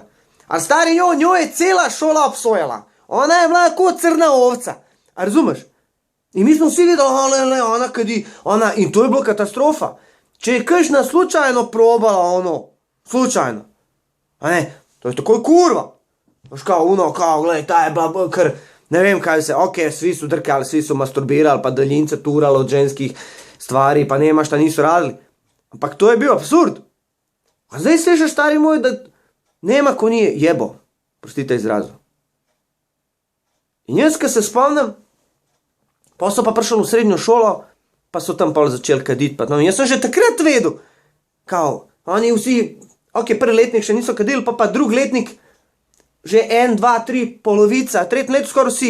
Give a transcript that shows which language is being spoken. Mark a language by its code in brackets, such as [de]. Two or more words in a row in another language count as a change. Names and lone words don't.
[sl] A stari njo je cela šola obsojala, ona je bila kot crna ovca, a razumeš? In mi smo vsi videli, ona kadi, ona, in to je bila katastrofa. Če je kakšna slučajno probala slučajno, a ne, to je takoj kurva. Veš kao, gledaj, ta je bila kar, ne vem kaj se, ok, [hr] svi su drkali, svi su masturbirali, pa daljince turali od ženskih stvari, pa nema šta nisu radili. [sl] Ampak to je bil absurd. A zdaj slišaš, stari moj, da [hr] nema ko nije jebo, [sl] prostite izrazu. In jaz, ko se spomnim, pa so pa prišli v srednjo šolo, pa so tam pol začeli kaditi, pa no, jaz sem že takrat vedel, kao, oni vsi, ok, prvi letnik še niso kadili, pa drugi letnik, že 1, 2, 3, polovica, tretji let skoraj vsi.